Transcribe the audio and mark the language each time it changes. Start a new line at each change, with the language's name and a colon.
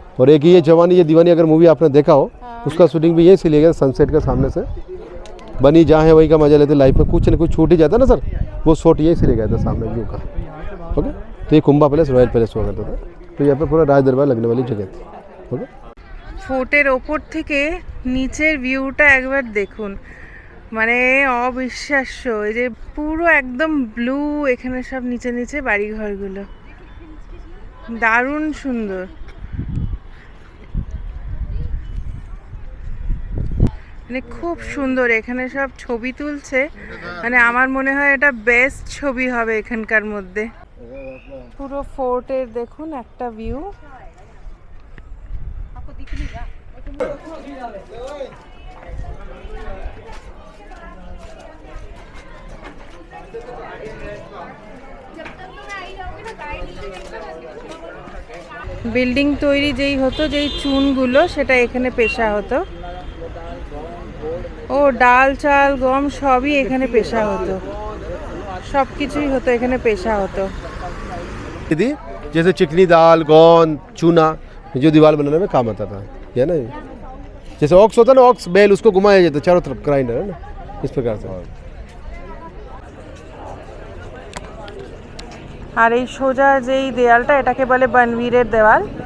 Hindi: और एक ये जवानी ये दीवानी अगर मूवी आपने देखा हो, उसका शूटिंग भी यहीं से लिया गया, सनसेट के सामने से। बनी जहाँ है वहीं का मजा लेते, लाइफ में कुछ न कुछ छूट ही जाता ना सर, वो शॉट यहीं से लिया गया था सामने व्यू का। ओके, तो ये कुंभा पैलेस रॉयल पैलेस हुआ करता था। तो यहाँ पे पूरा राज दरबार लगने वाली जगह थी। ओके,
Bangla: ফোর্টের ওপর থেকে নিচের ভিউটা একবার দেখুন, মানে অবিশ্বাস্য। এই যে পুরো একদম ব্লু, এখানে সব নিচে নিচে বাড়িঘরগুলো, দারুণ সুন্দর। মানে খুব সুন্দর, এখানে সব ছবি তুলছে, মানে আমার মনে হয় এটা বেস্ট ছবি হবে এখানকার মধ্যে। পুরো ফোর্টের দেখুন একটা ভিউ। বিল্ডিং তৈরি যেই হতো, যেই চুনগুলো সেটা এখানে পেশা হতো। ও ডাল চাল গম সবই এখানে পেশা হতো, সব কিছুই হতো এখানে পেশা হতো।
Hindi: थी जैसे चिकनी दाल गोंद चूना जो दीवार बनाने में काम आता था, है ना। जैसे ऑक्स होता है ना, ऑक्स बैल, उसको घुमाया जाता है चारों तरफ, ग्राइंडर है ना, इस प्रकार से।
Bangla: আর এই সোজা যেই দেয়ালটা, এটাকে বলে বনবীরের দেওয়াল।